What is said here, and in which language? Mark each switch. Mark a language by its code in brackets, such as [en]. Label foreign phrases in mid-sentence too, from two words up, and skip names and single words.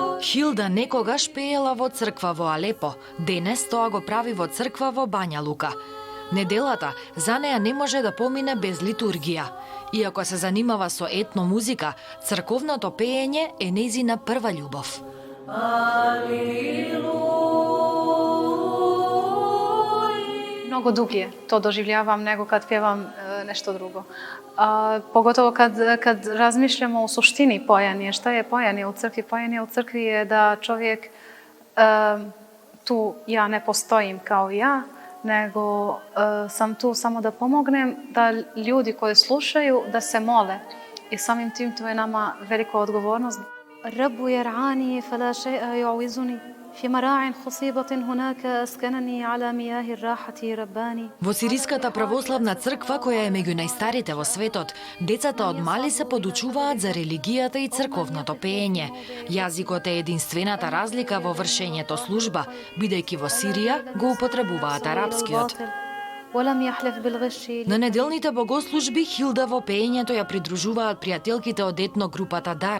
[mk] Хилда некогаш пеела во црква во Алепо, денес тоа го прави во црква во Бања Лука. Неделата за неа не може да помине без литургија. Иако се занимава со етно музика, црковното пеење е нејзина прва љубов. [sr] Mnogo dublje to doživljavam nego kad pjevam nešto drugo. Pogotovo kad razmišljamo o suštini pojanje. Šta je pojanje u crkvi? Pojanje u crkvi je da čovjek, tu ja ne postojim kao ja, nego sam tu samo da pomognem da ljudi koji slušaju da se mole. I samim tim to je nama velika odgovornost. [ar] الرب يرعاني فلا شيء يعوزني. في مراع خصيبة هناك أسكنني على مياه الراحة رباني. [mk] Во Сириската православна црква, која е меѓу најстарите во светот, децата од мали се подучуваат за религијата и црковното пеење. Јазикот е единствената разлика во вршењето служба, бидејќи во Сирија го употребуваат арапскиот. На неделните богослужби Хилда во пеењето ја придружуваат пријателките од етно групата Дар.